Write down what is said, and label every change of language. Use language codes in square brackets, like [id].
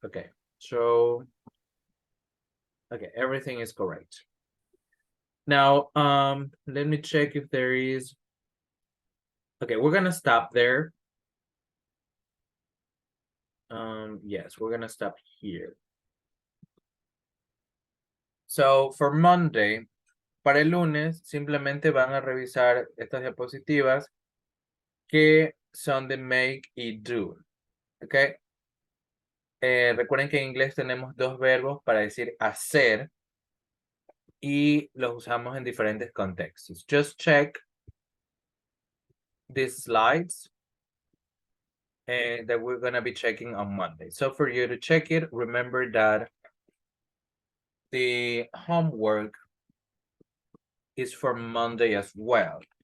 [en] Okay, so okay, everything is correct. Now, let me check if there is. Okay, we're gonna stop there. Yes, we're gonna stop here. So for Monday, [es] para el lunes, simplemente van a revisar estas diapositivas que son de make y do. Okay. Recuerden que en inglés tenemos dos verbos para decir hacer y los usamos en diferentes contextos. [en] Just check these slides that we're going to be checking on Monday. So for you to check it, remember that the homework is for Monday as well.